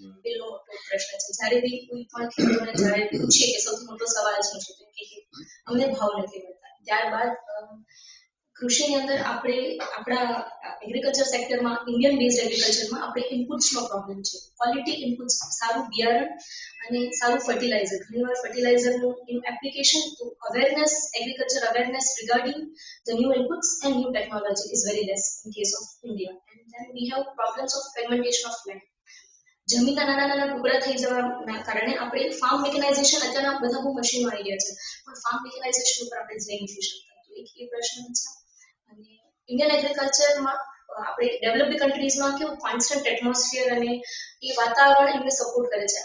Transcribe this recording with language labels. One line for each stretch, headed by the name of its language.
Gujarati: પેલો મોટો પ્રશ્ન છે. જ્યારે બી કોઈ પણ ખેડૂતોને જ્યારે પૂછીએ કે સૌથી મોટો સવાલ શું છે, તો કે અમને ભાવ નથી મળતા. ત્યારબાદ કૃષિની અંદર આપણે આપણા એગ્રીકલ્ચર સેક્ટરમાં, ઇન્ડિયન બેઝડ એગ્રીકલ્ચરમાં આપણે ઇનપુટ્સનો પ્રોબ્લેમ છે. ક્વોલિટી ઇનપુટ્સ, સારું બિયારણ અને સારું ફર્ટિલાઇઝર. ઘણીવાર ફર્ટિલાઇઝરનું એપ્લિકેશન તો
English: Awareness, agriculture awareness regarding the new inputs and new technology is very less in case of India. And then we have problems of fragmentation of land.
Gujarati: જમીનના નાના નાના ટુકડા થઈ જવાના કારણે આપણે ફાર્મ મેકેનાઇઝેશન, અત્યારના બધા બહુ મશીનો આવી ગયા છે, પણ ફાર્મ મેકેનાઇઝેશન ઉપર આપણે જઈ નથી શકતા. તો એક એ પ્રશ્ન છે. અને ઇન્ડિયન એગ્રીકલ્ચરમાં આપણે ડેવલપ્ડ કન્ટ્રીઝમાં કેવું કોન્સ્ટન્ટ એટમોસ્ફિયર અને એ વાતાવરણ એમને સપોર્ટ કરે છે.